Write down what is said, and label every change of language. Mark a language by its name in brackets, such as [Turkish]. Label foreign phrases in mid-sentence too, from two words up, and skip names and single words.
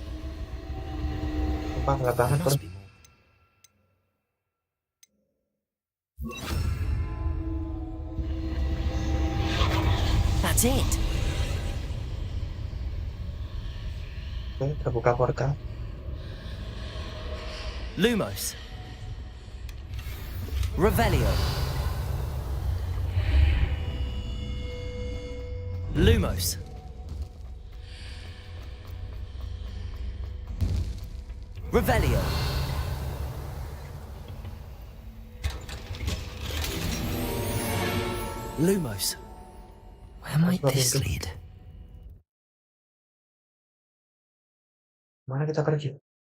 [Indonesian] Nggak banget bro. [English] That's it. [Indonesian] Oke, terbuka portal. Lumos. Revelio. Lumos. Revelio. Lumos. [English] Where might this lead? [Indonesian] Mana kita pergi?